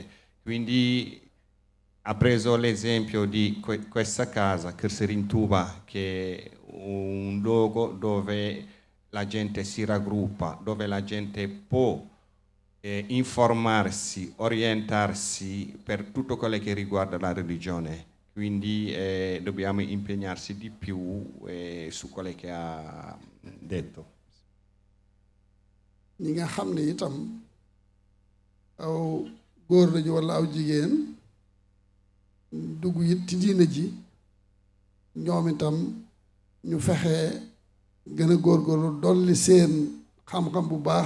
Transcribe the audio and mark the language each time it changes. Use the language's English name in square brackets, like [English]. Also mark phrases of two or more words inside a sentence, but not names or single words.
[Italian] Quindi ha preso l'esempio di questa casa, Kër Touba, che è un luogo dove la gente si raggruppa, dove la gente può informarsi, orientarsi per tutto quello che riguarda la religione. Quindi dobbiamo impegnarsi di più su quello che ha detto. [Wolof] ñi nga xam ne itam aw góor lañu walla aw jigéen dugg it ci diine ji ñoom itam ñu fexe gën a góorgóorlu dolli seen xam-xam bu baax